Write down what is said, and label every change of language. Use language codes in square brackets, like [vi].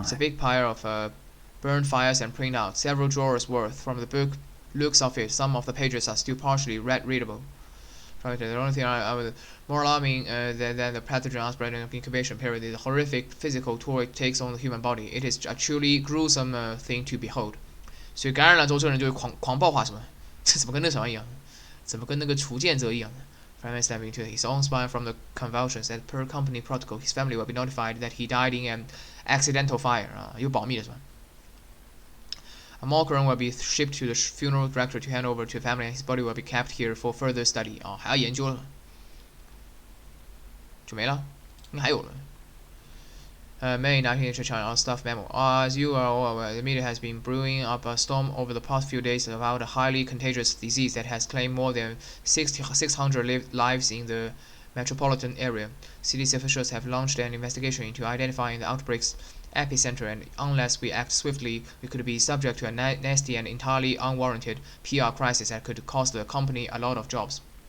[en] It's a big pile of burned files and printouts, several drawers worth. From the book looks of it, some of the pages are still partially readable. The only thing more alarming than the pathogen outbreak and incubation period is the horrific physical toll it takes on the human body. It is a truly gruesome thing to behold. [zh] 所以感染了之后，这个人就会狂暴化什么？这怎么跟那什么一样？怎么跟那个除剑者一样呢？ [en] Prime stabbing to his own spine from the convulsions. As per company protocol, his family will be notified that he died in an accidental fire. [zh] 有保密的是吧？ [en] A mock urn will be shipped to the funeral director to hand over to the family, and his body will be kept here for further study. [zh] 还要研究了，就没了，应该还有了。 [en] May 19th China staff memo. As you are all aware, the media has been brewing up a storm over the past few days about a highly contagious disease that has claimed more than 600 lives in the metropolitan area. CDC officials have launched an investigation into identifying the outbreak's epicenter, and unless we act swiftly, we could be subject to a nasty and entirely unwarranted PR crisis that could cost the company a lot of jobs.